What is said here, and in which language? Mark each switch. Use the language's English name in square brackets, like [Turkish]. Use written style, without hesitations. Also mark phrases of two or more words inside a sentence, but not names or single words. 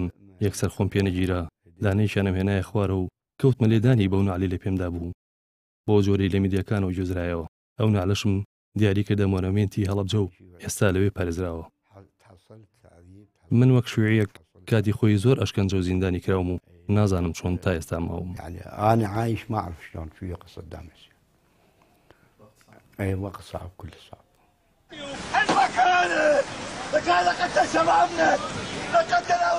[Central Kurdish] یەکسەر خۆم پێ نەگیرا دانەیشانم هێنایە خوارە و کەوتمە لێدانی بەو ناعلی لە پێمدا بوو. بۆ جۆرەی لە میدیاکانەوە گوێزرایەوە. ئەو ناعلەشم دیاری کردە مۆنەمێنتی هەڵەبجە و ئێستا لەوێ پارێزراوە. من وەک شوێعیەک کاتی خۆی زۆر ئەشکەنجە و زیندانی کراوم و نازانم چۆن تا ئێستا ماوم. [Arabic] يعني أنا عايش ما أعرف شلون في وقت صدام حسين. أي وقت صعب كل صعب. المكان لقد قتل شبابنا، لقد